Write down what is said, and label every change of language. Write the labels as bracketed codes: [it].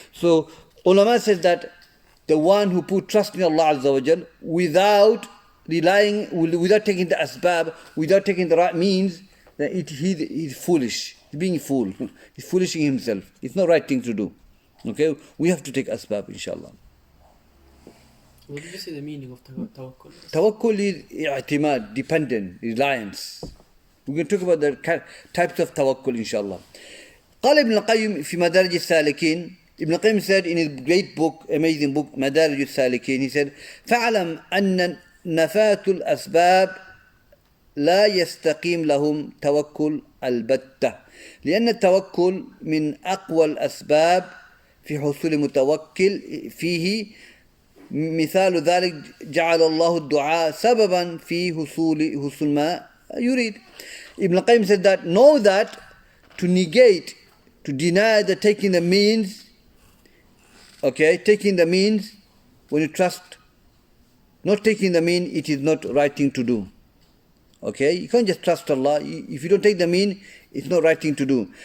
[en] So, ulama says that the one who put trust in Allah Azza wa Jal without relying, without taking the asbab, without taking the right means, then he's foolish. He's being a fool. He's foolishing himself. It's not the right thing to do. Okay? We have to take asbab, inshallah. What did you say the meaning of tawakkul? Tawakkul is i'timad, dependent, reliance. We're going to talk about the types of tawakkul, inshallah. [ar] قال ابن القيم في مدارج السالكين. [en] Ibn Qayyim said in his great book, amazing book, [ar] مدارج السالكين, he said, فَعْلَمْ أَنَّ نَفَاةُ الْأَسْبَابِ لا يستقيم لهم توكل البتة لأن التوكل من أقوى الأسباب في حصول متوكل فيه. مثال ذلك جعل الله الدعاء سببا في حصول ما يريد. [en] Ibn Qayyim said that, know that to negate, to deny the taking the means, okay, taking the means, when you trust, not taking the mean, it is not right thing to do. Okay, you can't just trust Allah. If you don't take the mean, it's not right thing to do.